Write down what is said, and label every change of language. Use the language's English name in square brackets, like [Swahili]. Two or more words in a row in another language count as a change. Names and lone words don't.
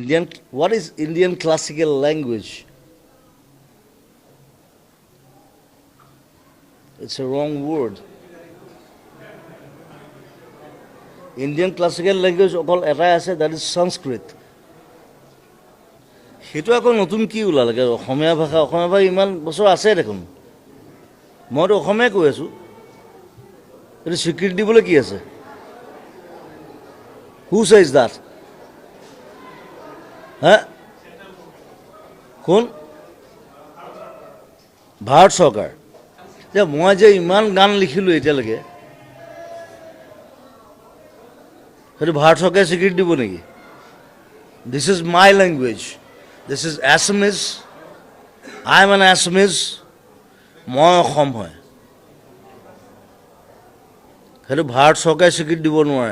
[English] What is Indian classical language? It's a wrong word. Indian classical language [Assamese] অকল এটাই আছে, [English] that is Sanskrit. [Assamese] সেইটো আকৌ নতুন কি ওলালে অসমীয়া ভাষা ইমান বছৰ আছে দেখোন। মইতো অসমীয়াই কৈ আছোঁ, এইটো স্বীকৃতি দিবলৈ কি আছে? [English] Who says that? [Assamese] হা কোন? ভাৰত চৰকাৰ। যে মই যে ইমান গান লিখিলোঁ এতিয়ালৈকে, সেইটো ভাৰত চৰকাৰে স্বীকৃতি দিব নেকি? [English] this is my language, this is Assamese, I am an Assamese, [Assamese] মই অসম হয়, সেইটো ভাৰত চৰকাৰে স্বীকৃতি দিব নোৱাৰে।